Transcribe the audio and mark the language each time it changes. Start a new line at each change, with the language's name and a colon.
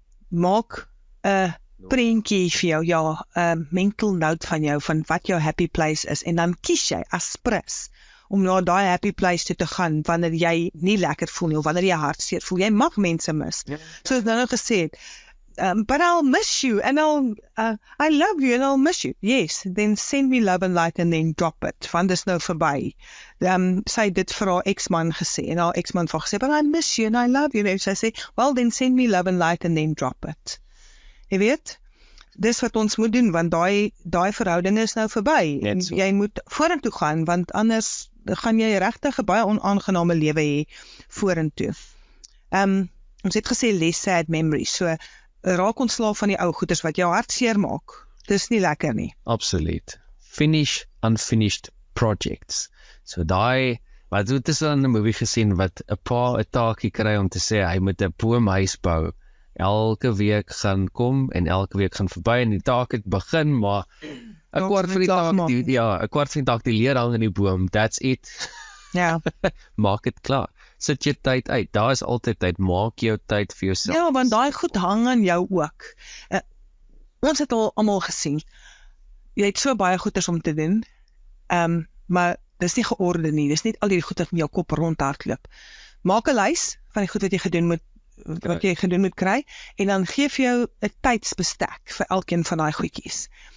Afrikaans: Maak 'n prentjie vir jou, ja, 'n mental note van jou, van wat jou happy place is, en dan kies jy as prins om na daai happy place toe te gaan, wanneer jy nie lekker voel nie, of wanneer jy hartseer voel. Jy mag mense mis. So ek nou gesê het,
English: but I'll miss you, and I love you, and I'll miss you. Yes, then send me love and light, and then drop it,
Afrikaans: want dis nou verby. Sy het dit vir haar ex-man gesê, en haar ex-man het gesê,
English: but I miss you, and I love you,
Afrikaans: en sy sê,
English: well, then send me love and light, and then drop it.
Afrikaans: Jy weet, dis wat ons moet doen, want daai verhouding is nou verby, en jy moet vorentoe gaan, want anders gaan jy regtig 'n baie onaangename lewe hê vorentoe. Ons het gesê
English: less sad memories,
Afrikaans: so raak ontslaaf van die ou goeders wat jou hart seer maak. Dis nie lekker nie. Absoluut.
English: Finish unfinished projects.
Afrikaans: So daai, wat het is in 'n movie gesien wat 'n pa 'n taakie kry om te sê hy moet 'n boomhuis bou. Elke week gaan kom en elke week gaan verby en die taak het begin, maar 'n kwart van die taak die leer hang in die boom.
English: That's it.
Afrikaans: Ja. Maak dit klaar. Sit jou tyd uit. Daar is altyd tyd. Maak jou tyd vir jouself. Ja, want daai goed hang aan jou ook. Ons het al almal gesien. Jy het so baie goeders om te doen, maar dis nie georde nie. Dis nie al die goeders in jou kop rondhardloop. Maak 'n lys van die goed wat jy gedoen moet kry, en dan gee vir jou 'n tydsbestek vir elkeen van daai goedjies.